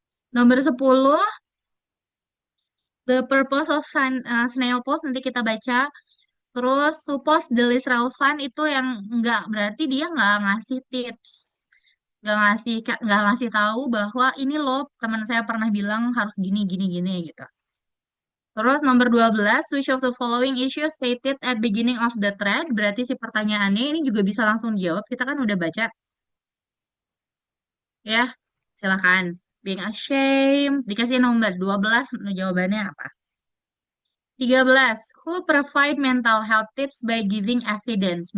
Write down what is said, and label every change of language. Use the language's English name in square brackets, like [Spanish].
[English] Nomor 10 the purpose of snail post nanti kita baca. [Indonesian] Terus suppose the least relevant itu yang enggak, berarti dia nggak ngasih tips. Nggak ngasih tahu bahwa ini loh teman saya pernah bilang harus gini gini gini gitu. [English] Terus nomor 12, which of the following issues stated at beginning of the thread? [Indonesian] Berarti si pertanyaannya ini juga bisa langsung dijawab. Kita kan udah baca ya. Silakan. Being ashamed. Dikasih nomor 12, jawabannya apa? [English] 13, who provide mental health tips by giving evidence?